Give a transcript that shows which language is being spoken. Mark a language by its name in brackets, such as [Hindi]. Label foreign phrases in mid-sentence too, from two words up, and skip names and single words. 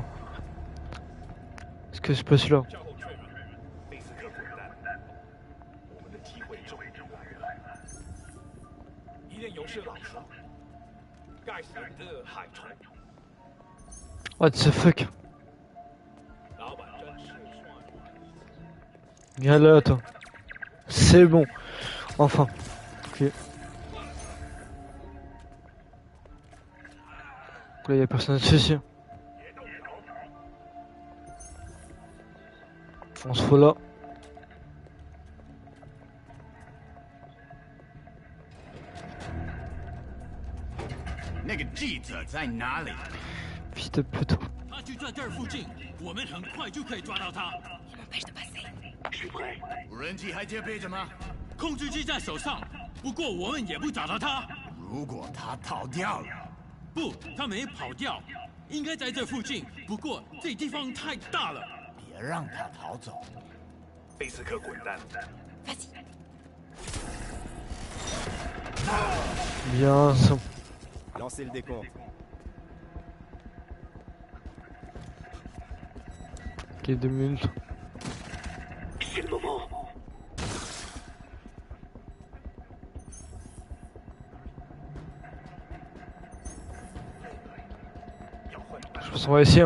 [French] Est-ce que je peux celui-là? [English] What the fuck? [French] Viens là, toi. C'est bon. Enfin. Ok. Là, y a personne dessus. On se fout là. Fils de pute. Il m'empêche de passer. Je suis prêt. [Chinese] 无人机还戒备着吗？控制机在手上，不过我们也不找到他。如果他逃掉了，不，他没跑掉，应该在这附近。不过这地方太大了，别让他逃走。贝斯克滚蛋！ [French] Bien, ça. Lancez le décompte. Ok, 2 minutes. C'est le moment. Je pense qu'on va essayer.